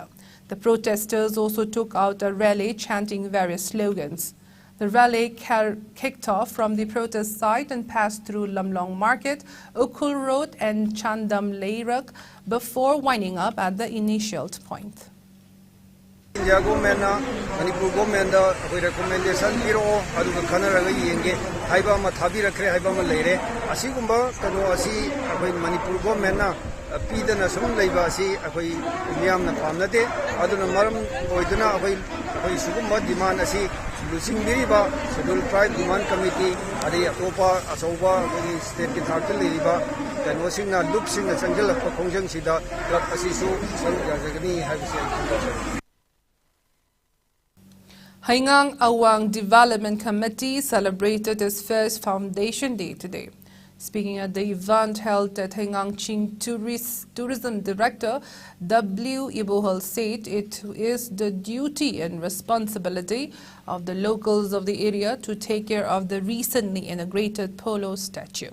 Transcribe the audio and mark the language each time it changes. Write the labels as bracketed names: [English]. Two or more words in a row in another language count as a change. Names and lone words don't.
[English] The protesters also took out a rally chanting various slogans. The rally kicked off from the protest site and passed through Lamlong Market, Ukul Road and Chandam Leirak before winding up at the initial point. [Manipuri] India government Manipur government recommendation piro aduga khanaraga yenge haiba ma thabirakre haiba ma leire asigumba kano asi akoi Manipur government na pidana sum leiba asi akoi miyamna pamnate aduna maram oiduna akoi sugumba demand asi lusing biriba Scheduled Tribe Demand Committee adi atopa asoba state ki thakta leiriba kano singna loop singna changjal pa khongjang sida club asi su sarugani haibisi [English] Haingang Awang Development Committee celebrated its first Foundation Day today. Speaking at the event held at Haingang Ching, Tourism Director W. Ibohal said it is the duty and responsibility of the locals of the area to take care of the recently inaugurated polo statue.